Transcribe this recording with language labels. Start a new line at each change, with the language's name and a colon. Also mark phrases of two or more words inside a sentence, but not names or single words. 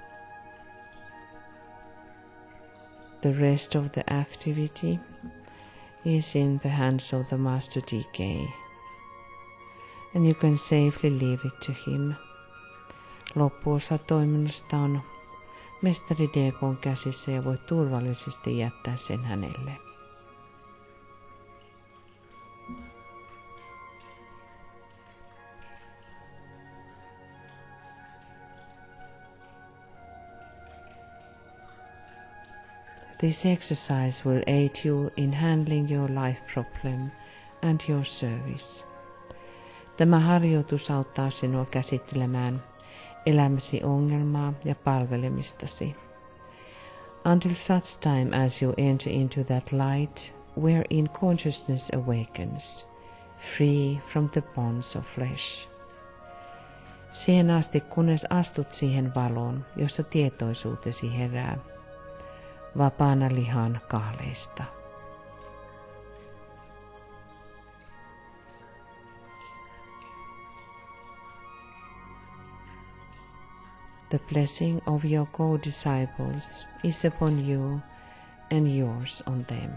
English: The rest of the activity is in the hands of the Master Decay, and you can safely leave it to him.
Finnish: Loppuosa toiminnasta on mestari Dekon käsissä ja voit turvallisesti jättää sen hänelle.
English: This exercise will aid you in handling your life problem and your service.
Finnish: Tämä harjoitus auttaa sinua käsittelemään elämäsi ongelmaa ja palvelemistasi.
English: Until such time as you enter into that light wherein consciousness awakens, free from the bonds of flesh.
Finnish: Siihen asti, kunnes astut siihen valoon, jossa tietoisuutesi herää, vapaana lihan kahleista.
English: The blessing of your co-disciples is upon you and yours on them.